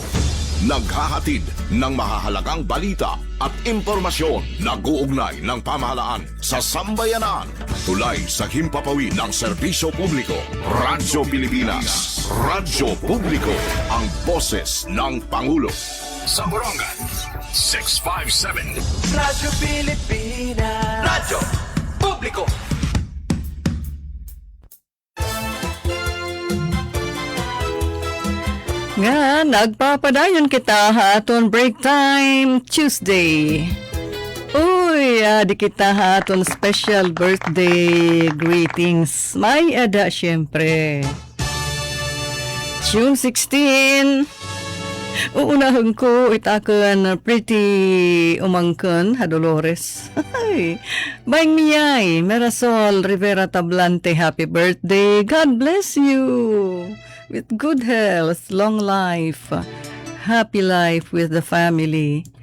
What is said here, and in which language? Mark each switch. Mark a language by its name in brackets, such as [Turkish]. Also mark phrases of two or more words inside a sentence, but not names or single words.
[Filipino] Naghahatid ng mahahalagang balita at impormasyon na guugnay ng pamahalaan sa sambayanan. Tulay sa himpapawid ng serbisyo publiko. Radyo Pilipinas. Radyo Publiko. Ang boses ng Pangulo. Sa Borongan, 657. Radyo Pilipinas. Radyo Publiko. [Waray] Nga, nagpapadayon kita haton [English] break time Tuesday. [Waray] Uy, di kita haton [English] special birthday greetings. [Waray] May ada syempre. June 16. Uunahan ko itakan pretty umangkan ha Dolores. Ay, Bayang Miyay, Mirasol Rivera Tablante, [English] happy birthday. God bless you. With good health, long life, happy life with the family.